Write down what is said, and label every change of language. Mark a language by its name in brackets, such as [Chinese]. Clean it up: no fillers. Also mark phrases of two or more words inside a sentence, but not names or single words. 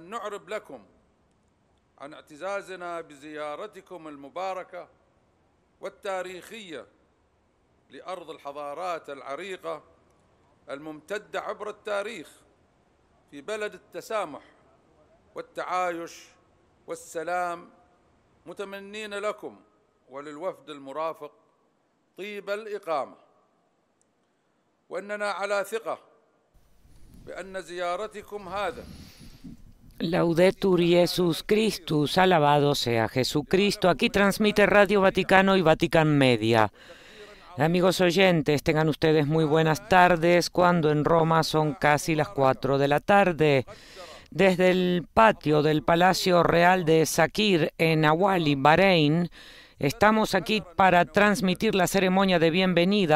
[Arabic] نعرب لكم عن اعتزازنا بزيارتكم المباركة والتاريخية لأرض الحضارات العريقة الممتدة عبر التاريخ، في بلد التسامح والتعايش والسلام، متمنين لكم وللوفد المرافق طيب الإقامة، وأننا على ثقة بأن زيارتكم هذا. [Latin] Laudetur Jesus Christus, [Spanish] alabado sea Jesucristo. Aquí transmite Radio Vaticano y Vatican Media. Amigos oyentes, tengan ustedes muy buenas tardes, cuando en Roma son casi las 4 de la tarde. Desde el patio del Palacio Real de Sakir en Awali, Bahrein, estamos aquí para transmitir la ceremonia de bienvenida